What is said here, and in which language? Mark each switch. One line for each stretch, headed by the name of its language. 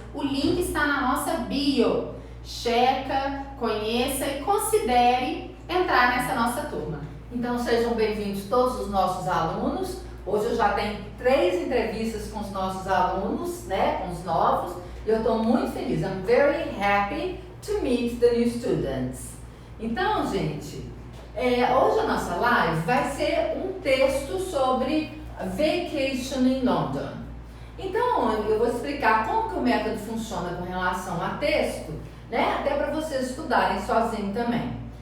Portuguese: O link está na nossa bio. Checa, conheça e considere entrar nessa nossa turma. Então sejam bem-vindos todos os nossos alunos. Hoje eu já tenho 3 entrevistas com os nossos alunos, né, com os novos. E eu estou muito feliz.
English: I'm very happy to meet the new students.
Portuguese: Então, gente, hoje a nossa live vai ser um texto sobre
English: vacation in London.
Portuguese: Então, eu vou explicar como que o método funciona com relação a texto, né, até para vocês estudarem sozinho também.